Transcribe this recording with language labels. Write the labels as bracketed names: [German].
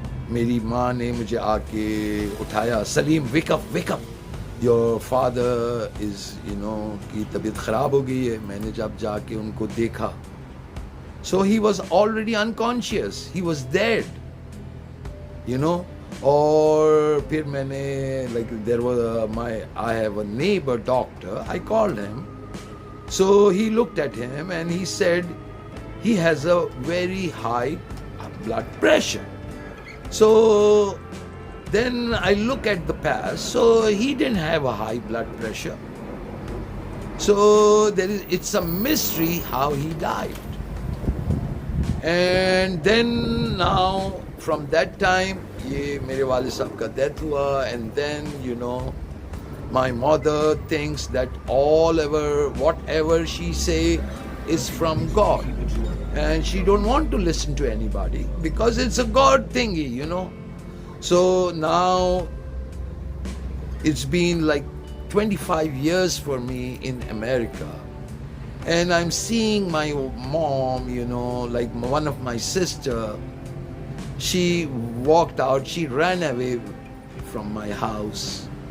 [Urdu] میری ماں نے مجھے آ کے اٹھایا، سلیم [English] wake up wake up, your father is [Urdu] کی طبیعت خراب ہو گئی ہے. میں نے جب جا کے ان کو دیکھا، [English] So he was already unconscious, he was dead. [Urdu] اور پھر میں نے [English] Like there was I have a neighbour doctor, I called him. So he looked at him and he said he has a very high blood pressure. So then I look at the past, so he didn't have a high blood pressure. So it's a mystery how he died. And then now from that time [Urdu] یہ میرے والد صاحب کا death ہوا. [English] And then my mother thinks that whatever she say is from God, and she don't want to listen to anybody because it's a God thingy. So now it's been like 25 years for me in America, and I'm seeing my mom, like one of my sister, she walked out, she ran away from my house.